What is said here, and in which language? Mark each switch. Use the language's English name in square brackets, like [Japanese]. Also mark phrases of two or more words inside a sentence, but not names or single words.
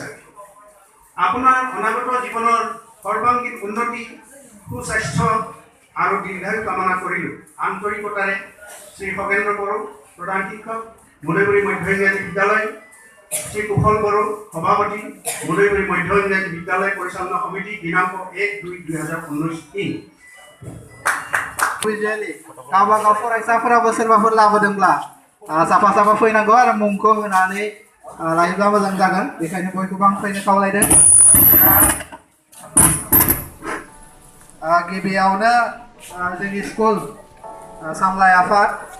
[Assamese] আপোনাৰ অনাগত জীৱনৰ সৰ্বাংগীন উন্নতি, সুস্বাস্থ্য আৰু দীৰ্ঘায়ু কামনা কৰিলোঁ। আন্তৰিকতাৰে শ্ৰী খগেন্দ্ৰ বড়ো, প্ৰধান শিক্ষক, মুদাইবাৰি মধ্য ইংৰাজী বিদ্যালয়, শ্ৰী কুশল বড়ো, সভাপতি, মুদাইবাৰি মধ্য ইংৰাজী বিদ্যালয় পৰিচালনা সমিতি, দিনাংক 1/2/2019 [Bodo] गावबागाव फरायसाफोराबो सोरबाफोर लाबोदोंब्ला साफा साफा फैनांगौ आरो मुंखौ होनानै लायोब्ला मोजां जागोन। बेखायनो बयखौबो आं फैनो खावलायदों। गिबियावनो जोंनि स्कुल सामलाय आफाद